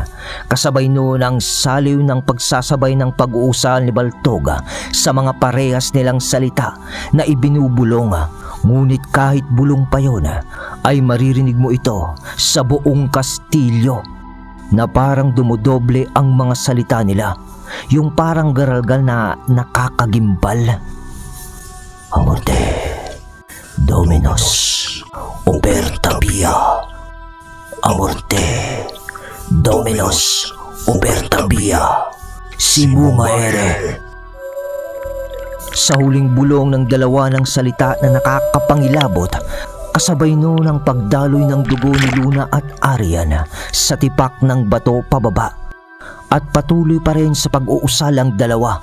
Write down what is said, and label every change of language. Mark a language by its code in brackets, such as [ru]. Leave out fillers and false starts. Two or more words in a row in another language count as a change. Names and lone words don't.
[tl] Kasabay noon ang saliw ng pagsasabay ng pag-uusal ni Baltog sa mga parehas nilang salita na ibinubulong. Ngunit kahit bulong pa yun ay maririnig mo ito sa buong kastilyo na parang dumodoble ang mga salita nila, yung parang garalgal na nakakagimbal. [la] Amorte, Dominos, Oberta Via. Amorte, Dominos, Oberta Via. Simuma Ere. [tl] Sa huling bulong ng dalawa ng salita na nakakapangilabot, kasabay noon ang pagdaloy ng dugo ni Luna at Arian sa tipak ng bato pababa. At patuloy pa rin sa pag-uusal ang dalawa.